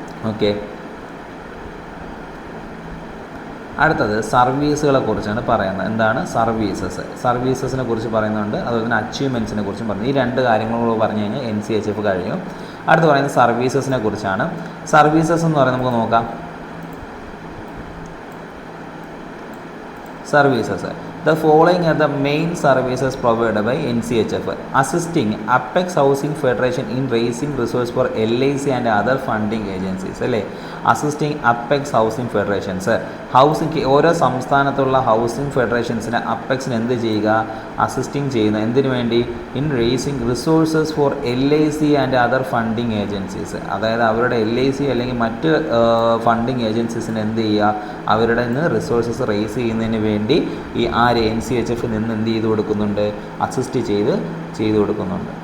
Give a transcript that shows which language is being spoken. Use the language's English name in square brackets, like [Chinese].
[Malayalam] Okay, അടുത്തത് സർവീസുകളെ കുറിച്ചാണ് പറയുന്നത്. എന്താണ് സർവീസസിനെ കുറിച്ച് പറയുന്നുണ്ട്, അതുപോലെ തന്നെ അച്ചീവ്മെൻറ്റ്സിനെ കുറിച്ചും പറഞ്ഞു. ഈ 2 കാര്യങ്ങൾ പറഞ്ഞു കഴിഞ്ഞാൽ NCHF കഴിയും. അടുത്ത് പറയുന്നത് സർവീസസിനെ കുറിച്ചാണ്. സർവീസസ് എന്ന് പറയുന്നത് നമുക്ക് നോക്കാം. [English] services, the following are the main services provided by NCHF: assisting Apex Housing Federation in raising resources for LIC and other funding agencies [Malayalam] അല്ലേ. Assisting apex housing federations, housing ഓരോ സംസ്ഥാനത്തുള്ള ഹൗസിംഗ് ഫെഡറേഷൻസിന് അപ്പെക്സിന് എന്ത് ചെയ്യുക, അസിസ്റ്റിംഗ് ചെയ്യുന്ന എന്തിനു വേണ്ടി, [English] In raising resources for LIC and other funding agencies. [Malayalam] അതായത് അവരുടെ LIC അല്ലെങ്കിൽ മറ്റ് ഫണ്ടിങ് ഏജൻസീസിന് എന്ത് ചെയ്യുക, അവരുടെ നിന്ന് റിസോഴ്സസ് റേസ് ചെയ്യുന്നതിന് വേണ്ടി ഈ NCHF നിന്ന് എന്ത് ചെയ്ത് കൊടുക്കുന്നുണ്ട്, അസിസ്റ്റ് ചെയ്ത് കൊടുക്കുന്നുണ്ട്.